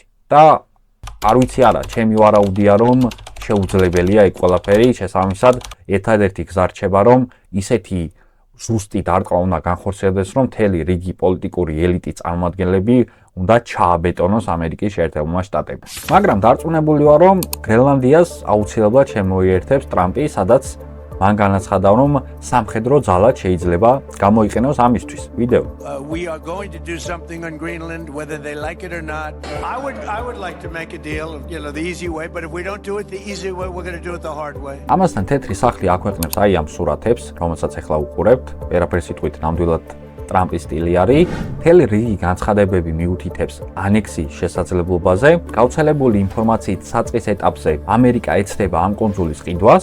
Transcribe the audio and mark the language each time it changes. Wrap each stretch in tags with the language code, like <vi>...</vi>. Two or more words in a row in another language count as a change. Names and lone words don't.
<ka>და არ ვიცი არა, ჩემი ვარაუდია, რომ შეუძლებელია ეგ ყველაფერი, შესაბამისად, ერთადერთი გზა რჩება, რომ ისეთი ზუსტი დარტყმა უნდა განხორციელდეს, რომ მთელი რიგი პოლიტიკური ელიტის წარმომადგენლები უნდა ჩააბეტონოს ამერიკის შეერთებულმა შტატებმა. მაგრამ დარწმუნებული ვარ, რომ გრენლანდიას აუცილებლად შემოიერთებს ტრამპი, სადაც მან განაცხადა, რომ სამხედრო ძალად შეიძლება გამოიყენოს ამისთვის. ვიდეო.</ka> <en>We are going to do something on Greenland, whether they like it or not. I would like to make a deal, the easy way, but if we don't do it the easy way, we're going to do it the hard way.</en> <ka>ამასთან თეთრი სახლი აქვეყნებს აი ამ სურათებს, რომელსაც ახლა უყურებთ. ვერაფერ სიტყვით ნამდვილად ტრამპის სტილი არის. მთელი რიგი განცხადებები მიუთითებს ანექსიის შესაძლებლობაზე. გავრცელებული ინფორმაციით საწყის ეტაპზე ამერიკა ეცდება ამ კუნძულის ყიდვას.</ka>